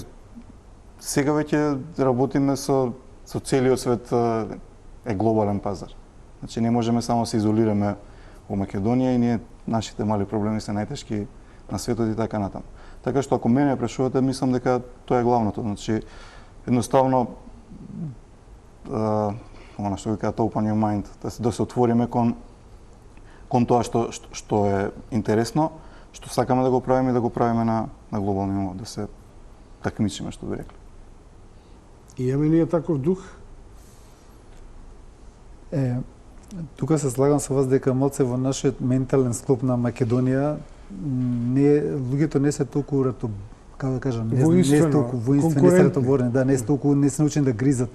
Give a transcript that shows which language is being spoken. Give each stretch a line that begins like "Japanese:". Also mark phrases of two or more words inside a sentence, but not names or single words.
Macedonian: Сега веќе работиме со целиот свет, е глобален пазар. Значи, не можеме само се изолираме во Македонија и ние, нашите мали проблеми се најтешки на светот и така натаму. Така што ако мене прашувате, мислам дека тоа е главното. Значи, едноставно, она што ви кажат
English: open your mind,
Macedonian: да се отвориме кон тоа што е интересно, што сакаме да го правиме и да го правиме на глобално ниво, да се такмичиме, што би рекли. И имаме ние таков дух? Тука се слагам со вас дека малце во нашиот ментален склоп на Македонија луѓето не се толку како да кажам, не се толку воинствени, не се ратоборни, да, не се научени да гризат.